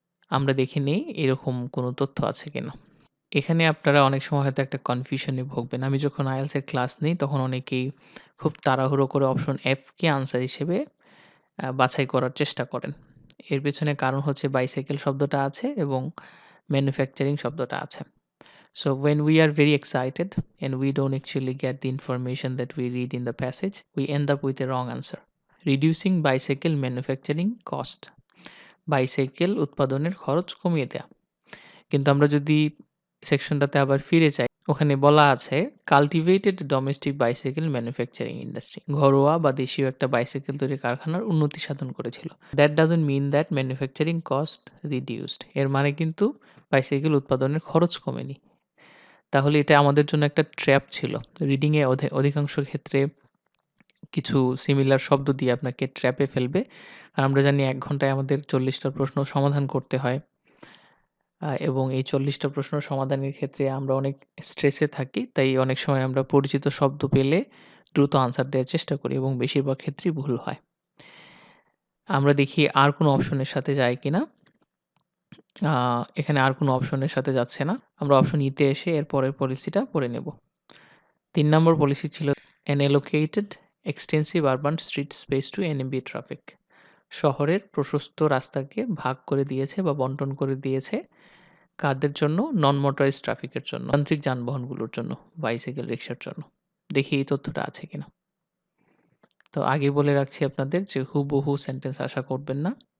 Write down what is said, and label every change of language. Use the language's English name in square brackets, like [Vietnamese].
[Bangla] আমরা দেখে নেই এরকম কোনো তথ্য আছে কিনা। এখানে আপনারা অনেক সময় হয়তো একটা কনফিউশনে ভুগবেন। আমি যখন IELTS এর ক্লাস নেই তখন অনেকেই খুব তাড়াহুড়ো করে অপশন এফ কে আনসার হিসেবে বাছাই করার চেষ্টা করেন। এর পেছনে কারণ হচ্ছে বাইসাইকেল শব্দটা আছে এবং ম্যানুফ্যাকচারিং শব্দটা আছে। [English] So when we are very excited and we don't actually get the information that we read in the passage, we end up with a wrong answer. Reducing bicycle manufacturing cost. [Bangla] Bicycle উৎপাদনের খরচ কমিয়ে দেয়া। কিন্তু আমরা যদি সেকশনটাতে আবার ফিরে যাই, ওখানে বলা আছে [English] cultivated domestic bicycle manufacturing industry, [Bangla] ঘরোয়া বা দেশীয় একটা বাইসাইকেল তৈরি কারখানার উন্নতি সাধন করেছিল। [English] That doesn't mean that manufacturing cost reduced. [Bangla] এর মানে কিন্তু বাইসাইকেল উৎপাদনের খরচ কমেনি। তাহলে এটা আমাদের জন্য একটা ট্র্যাপ ছিল। রিডিংয়ে অধিকাংশ ক্ষেত্রে কিছু সিমিলার শব্দ দিয়ে আপনাকে ট্র্যাপে ফেলবে। আর আমরা জানি ১ ঘন্টায় আমাদের ৪০ টা প্রশ্ন সমাধান করতে হয়। এবং এই ৪০ টা প্রশ্ন সমাধানের ক্ষেত্রে আমরা অনেক স্ট্রেসে থাকি। তাই অনেক সময় আমরা পরিচিত শব্দ পেলে দ্রুত আনসার দেওয়ার চেষ্টা করি এবং বেশিরভাগ ক্ষেত্রেই ভুল হয়। আমরা দেখি আর কোনো অপশনের সাথে যায় কিনা। এখানে আর কোনো অপশনের সাথে যাচ্ছে না। আমরা অপশন ই তে এসে এর পরের পলিসিটা পড়ে নেব। ৩ নম্বর পলিসি ছিল [English] an allocated extensive urban street space to NMB traffic. [Bangla] শহরের প্রশস্ত রাস্তাকে ভাগ করে দিয়েছে বা বন্টন করে দিয়েছে কাদের জন্য? নন মোটরাইজড ট্রাফিকের জন্য, যান্ত্রিক যানবাহনগুলোর জন্য, বাইসাইকেল, রিক্সার জন্য। দেখি এই তথ্যটা আছে কিনা। তো আগে বলে রাখছি আপনাদের যে হুবহু সেন্টেন্স আশা করবেন না।